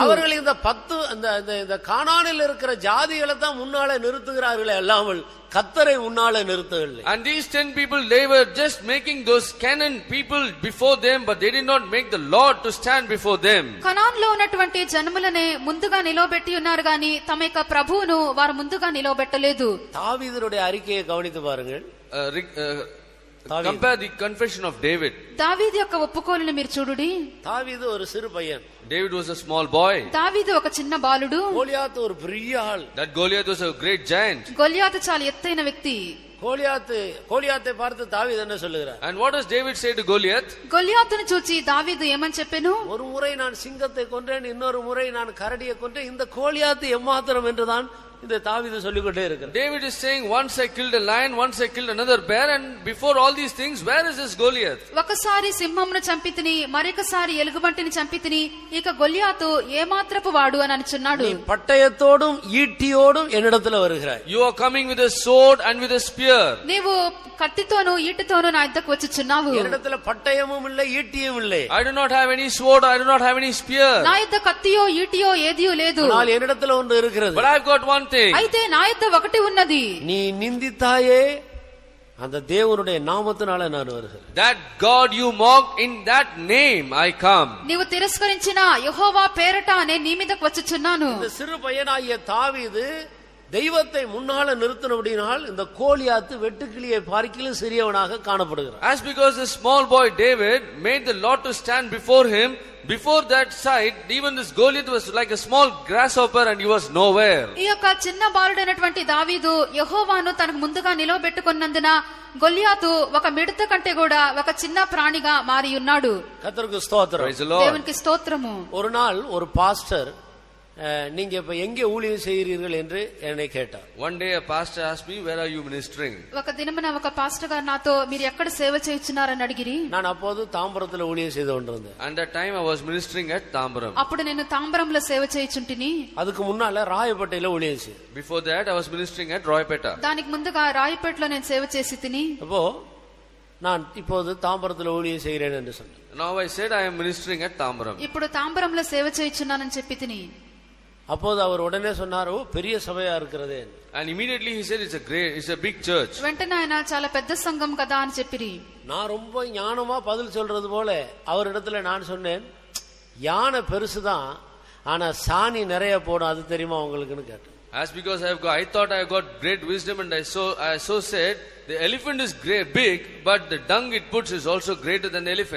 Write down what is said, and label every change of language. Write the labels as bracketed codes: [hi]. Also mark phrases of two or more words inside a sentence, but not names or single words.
[ta] அவர்கள் இந்த 10 இந்த கானானில் இருக்கிற ஜாதிகளை தான் முன்னாலே நிறுத்துகிறார்களே அல்லாமல் கர்த்தரை முன்னாலே நிறுத்தவில்லை. [en] And these 10 people, they were just making those Canaan people before them, but they did not make the Lord to stand before them. [te] కనాన్లో ఉన్నటువంటి జనములనే ముందుగా నిలవబెట్టి ఉన్నారు గాని తమ యొక్క ప్రభువును వారు ముందుగా నిలవబెట్టలేదు. [ta] தாவீதுடைய அறிக்கையை கவனித்து பாருங்கள். [en] Compare the confession of David. [te] దావీదు యొక్క ఒప్పుకోలుని మీరు చూడుడి. [ta] தாவீது ஒரு சிறு பையன். [en] David was a small boy. [te] దావీదు ఒక చిన్న బాలుడు. [ta] கோலியாத் ஒரு பெரிய ஆள். [en] That Goliath was a great giant. [te] గొలియాతు చాలా ఎత్తైన వ్యక్తి. [ta] கோலியாத்தை பார்த்து தாவீது என்ன சொல்லுகிறார்? [en] And what does David say to Goliath? [te] గొలియాతును చూచి దావీదు ఏమని చెప్పెను? [ta] ஒரு முறை நான் சிங்கத்தை கொன்றேன், இன்னொரு முறை நான் கரடியை கொன்றேன், இந்த கோலியாத்து எம்மாத்திரம் என்றுதான் இந்த தாவீது சொல்லிக்கொண்டே இருக்கிறார். [en] David is saying, once I killed a lion, once I killed another bear, and before all these things, where is this Goliath? [te] ఒకసారి సింహమును చంపితిని, మరొకసారి ఎలుగుబంటిని చంపితిని, ఇక గొలియాతు ఏమాత్రపు వాడు అని అనుచున్నాడు. [ta] நீ பட்டயத்தோடும் ஈட்டியோடும் என்னிடத்துல வருகிறாய். [en] You are coming with a sword and with a spear. [te] నీవు కత్తితోను ఈటితోను నా యొద్దకు వచ్చుచున్నావు. [ta] என்னிடத்துல பட்டயமும் இல்லை, ஈட்டியும் இல்லை. [en] I do not have any sword, I do not have any spear. [te] నా యొద్ద కత్తియో ఈటియో ఏదియో లేదు. [ta] ஆனால் என்னிடத்துல ஒன்று இருக்கிறது. [en] But I've got one thing. [te] అయితే నా యొద్ద ఒకటి ఉన్నది. [ta] நீ நிந்தித்தாயே அந்த தேவனுடைய நாமத்தினால நான் வருகிறேன். [en] That God you mocked, in that name I come. [te] నీవు తిరస్కరించిన యెహోవా పేరట నేను నీ మీదకు వచ్చుచున్నాను. [ta] இந்த சிறு பையனாகிய தாவீது தெய்வத்தை முன்னால நிறுத்தினபடினால் இந்த கோலியாத்து வெட்டுக்கிளியை பார்க்கிலும் சிறியவனாக காணப்படுகிறான். [en] As because the small boy David made the Lord to stand before him, before that sight, even this Goliath was like a small grasshopper and he was nowhere. [te] ఈ యొక్క చిన్న బాలుడైనటువంటి దావీదు యెహోవాను తనకు ముందుగా నిలవబెట్టుకున్నందున గొలియాతు ఒక మిడత కంటే కూడా ఒక చిన్న ప్రాణిగా మారి ఉన్నాడు. [ta] கர்த்தருக்கு ஸ்தோத்திரம். [en] Praise the Lord. [te] దేవునికి స్తోత్రము. [ta] ஒரு நாள் ஒரு பாஸ்டர் நீங்க இப்ப எங்கே ஊழியம் செய்கிறீர்கள் என்று என்னை கேட்டார். [en] One day a pastor asked me, where are you ministering? [te] ఒక దినమున ఒక పాస్టర్ గారు నాతో మీరు ఎక్కడ సేవ చేయుచున్నారని అడిగిరి. [ta] நான் அப்போது தாம்பரத்துல ஊழியம் செய்து கொண்டிருந்தேன். [en] And that time I was ministering at Tambaram. [te] అప్పుడు నేను తాంబరంలో సేవ చేయుచుంటిని. [ta] அதுக்கு முன்னால ராயப்பேட்டையில ஊழியம் செய்தேன். [en] Before that I was ministering at Roypeta. [te] దానికి ముందుగా రాయపేటలో నేను సేవ చేసి తిని. [ta] அப்போ நான் இப்போது தாம்பரத்துல ஊழியம் செய்கிறேன் என்று சொன்னேன். [en] Now I said I am ministering at Tambaram. [te] ఇప్పుడు తాంబరంలో సేవ చేయుచున్నానని చెప్పి తిని. [ta] அப்போது அவர் உடனே சொன்னார், பெரிய சபையா இருக்கிறதே. [en] And immediately he said it's a big church. [te] వెంటనే ఆయన చాలా పెద్ద సంఘం కదా అని చెప్పిరి. [ta] நான் ரொம்ப ஞானமா பதில் சொல்றது போல அவரிடத்துல நான் சொன்னேன், யானை பெருசுதான் ஆனா சாணி நிறைய போடும், அது தெரியுமா உங்களுக்குன்னு கேட்டேன். [en] As because I thought I got great wisdom, and I so said the elephant is big, but the dung it puts is also greater than the elephant.